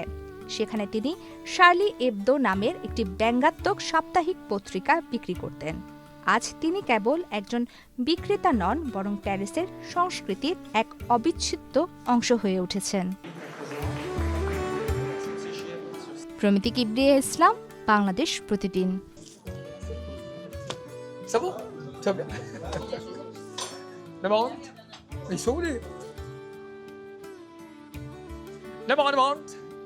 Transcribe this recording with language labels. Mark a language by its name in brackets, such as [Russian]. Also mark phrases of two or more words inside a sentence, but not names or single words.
[Bangla] সেখানে তিনি শার্লি এবদো নামের একটি ব্যঙ্গাত্মক সাপ্তাহিক পত্রিকা বিক্রি করতেন। আজ তিনি কেবল একজন বিক্রেতা নন, বরং প্যারিসের সংস্কৃতির এক অবিচ্ছেদ্য অংশ হয়ে উঠেছেন। প্রমিতি কিবরিয়া ইসলাম, বাংলাদেশ প্রতিদিন। [French] Ça va? Ça va bien? Demande? Ils sont où les... Demande!